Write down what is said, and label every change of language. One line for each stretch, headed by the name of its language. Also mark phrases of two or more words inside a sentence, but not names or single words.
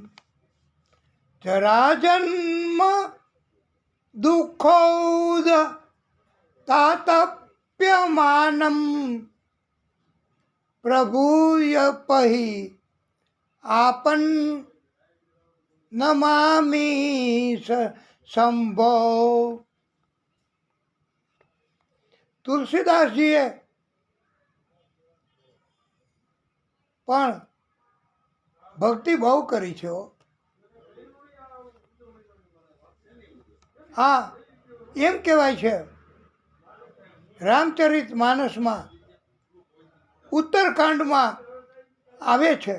Sanskrit: जराजन्म दुःखौद तातप्यमानं प्रभूय पहि आपन नमामि शंभो।
Gujarati: તુલસીદાસજીએ પણ ભક્તિ બહુ કરી છે. હા, એમ કહેવાય છે રામચરિત માનસમાં ઉત્તરકાંડમાં આવે છે.